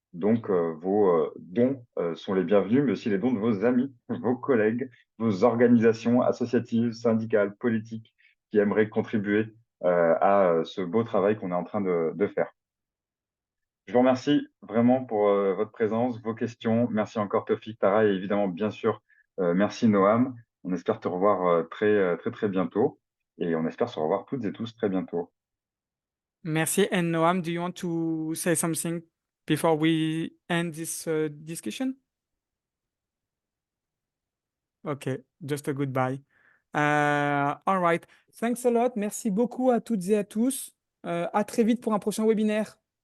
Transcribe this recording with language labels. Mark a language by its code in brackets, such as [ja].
[fr] Donc, vos dons sont les bienvenus, mais aussi les dons de vos amis, vos collègues, vos organisations associatives, syndicales, politiques qui aimeraient contribuer à ce beau travail qu'on est en train de faire. Je vous remercie vraiment pour votre présence, vos questions. Merci encore Tofik, Tara et évidemment, bien sûr, merci Noam. On espère te revoir très bientôt et on espère se revoir toutes et tous très bientôt. Merci. [en] And Noam, do you want to say something before we end this discussion? Okay, just a goodbye. All right. Thanks a lot. [fr] Merci beaucoup à toutes et à tous. À très vite pour un prochain webinaire.